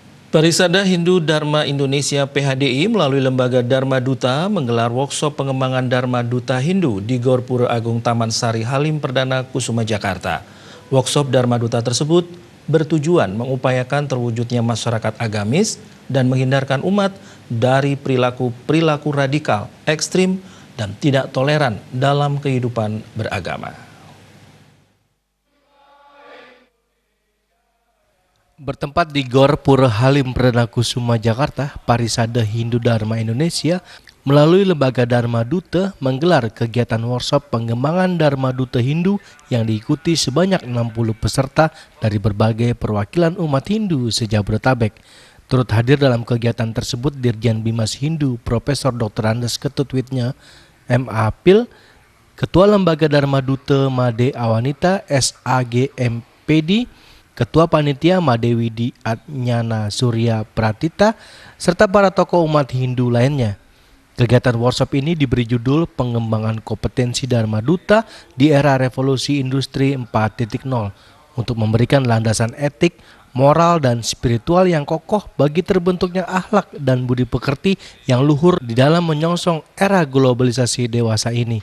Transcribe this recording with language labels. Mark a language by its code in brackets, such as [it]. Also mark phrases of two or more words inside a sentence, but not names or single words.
[id] Parisada Hindu Dharma Indonesia (PHDI) melalui lembaga Dharma Duta menggelar workshop pengembangan Dharma Duta Hindu di Gor Pura Agung Taman Sari Halim Perdana Kusuma, Jakarta. Workshop Dharma Duta tersebut bertujuan mengupayakan terwujudnya masyarakat agamis dan menghindarkan umat dari perilaku radikal, ekstrim, dan tidak toleran dalam kehidupan beragama. Bertempat di Gor Pura Halim Perdana Kusuma, Jakarta, Parisada Hindu Dharma Indonesia melalui lembaga Dharma Duta menggelar kegiatan workshop pengembangan Dharma Duta Hindu yang diikuti sebanyak 60 peserta dari berbagai perwakilan umat Hindu se-Jabodetabek. Turut hadir dalam kegiatan tersebut Dirjen Bimas Hindu Profesor Dr. Andes Ketutwitnya M.A. Pil, Ketua Lembaga Dharma Duta Made Awanita SAGMPD, Ketua Panitia Madewidi Adnyana Surya Pratita, serta para tokoh umat Hindu lainnya. Kegiatan workshop ini diberi judul Pengembangan Kompetensi Dharma Duta di Era Revolusi Industri 4.0 untuk memberikan landasan etik, moral, dan spiritual yang kokoh bagi terbentuknya akhlak dan budi pekerti yang luhur di dalam menyongsong era globalisasi dewasa ini.